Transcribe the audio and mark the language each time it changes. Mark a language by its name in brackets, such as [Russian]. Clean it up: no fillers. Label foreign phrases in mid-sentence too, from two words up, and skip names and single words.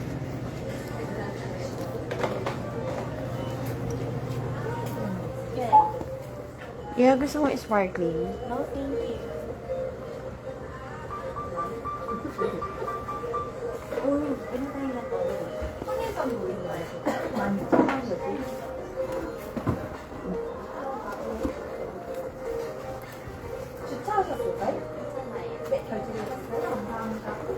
[English] Yeah, [Filipino] gusto mo sparkling? [English] No, thank you. [Filipino] Ano tayo na to? Ano yung pag-uwi mo? [Korean] 주차하셨을까요? 네, 결제해주셨어요. 감사합니다.